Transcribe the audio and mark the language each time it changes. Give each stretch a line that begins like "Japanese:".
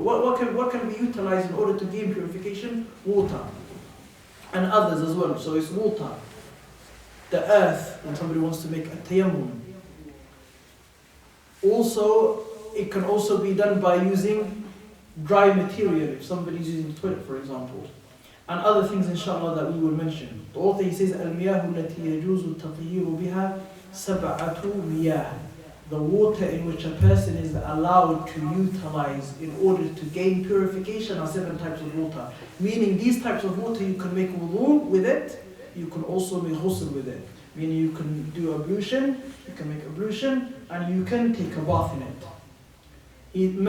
English: What can be utilized in order to gain purification? Water. And others as well. So it's water. The earth, when somebody wants to make a tayammum. Also, it can also be done by using dry material, if somebody's using the toilet, for example. And other things, inshallah, that we will mention. The author, he says,
Arabic: الْمِيَاهُ الَّتِي يَجُوزُ التَّطْهِيرُ بِهَا سَبْعَةُ مِيَاهٍ.
English: The water in which a person is allowed to utilize in order to gain purification are 7 types of water. Meaning these types of water, you can make wudu with it, you can also make ghusl with it. Meaning you can do ablution, you can make ablution, and you can take a bath in it.